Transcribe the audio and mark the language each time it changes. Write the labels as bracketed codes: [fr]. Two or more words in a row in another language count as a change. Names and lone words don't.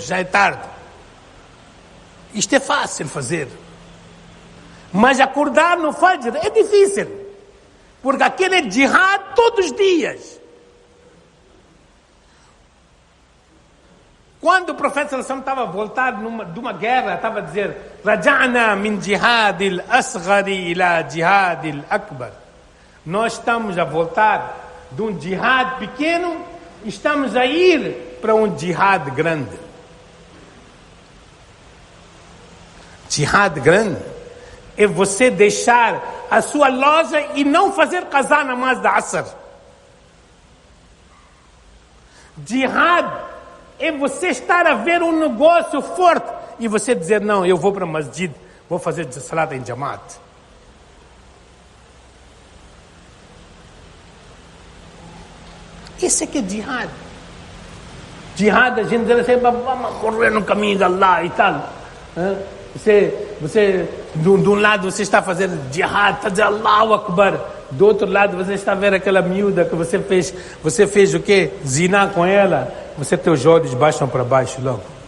[pt] Já é tarde. Isto é fácil fazer. Mas acordar no Fajr é difícil. Porque aquele é jihad todos os dias. Quando o profeta sallallahu estava a voltar de uma guerra, estava a dizer, [ar] رجعنا من جهاد الأصغر إلى جهاد الأكبر. [pt] Nós estamos a voltar de um jihad pequeno, estamos a ir para um jihad grande. Jihad grande é você deixar a sua loja e não fazer [ur] قضا نماز [pt] da Asr. Jihad é você estar a ver um negócio forte e você dizer, não, eu vou para o masjid, vou fazer salat em jamaat. Esse é que é jihad. Jihad, a gente diz assim, vamos morrer no caminho de Allah e tal. Você de um lado você está fazendo jihad, está dizendo [ar] الله أكبر. [pt] Do outro lado você está vendo aquela miúda que você fez o quê? Ziná com ela. Teus olhos baixam para baixo logo.